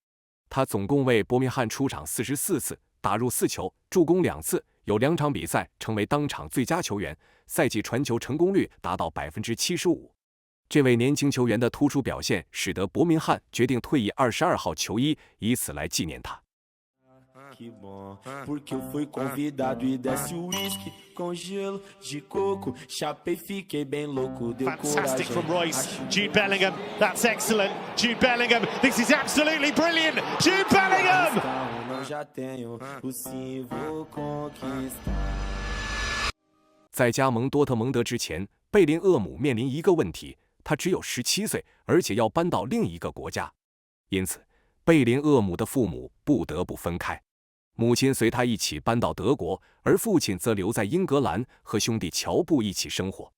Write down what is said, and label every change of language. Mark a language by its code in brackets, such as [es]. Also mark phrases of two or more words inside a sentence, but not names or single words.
[zh] 他总共为伯明翰出场44次，打入4球，助攻2次，有2场比赛成为当场最佳球员，赛季传球成功率达到75%。这位年轻球员的突出表现，使得伯明翰决定退役22号球衣，以此来纪念他。 [pt] Que bom, porque eu fui convidado e desce o whisky com gelo de coco. Chapei, fiquei bem louco. Deu [en] Fantastic [pt] coragem. [en] from Royce. Jude Bellingham, that's excellent. Jude Bellingham, this is absolutely brilliant. Jude Bellingham! [pt] Não já tenho, o sim vou conquistar. [zh] 在加盟多特蒙德之前，贝林厄姆面临一个问题，他只有17岁，而且要搬到另一个国家，因此贝林厄姆的父母不得不分开。母亲随他一起搬到德国，而父亲则留在英格兰和兄弟乔布一起生活。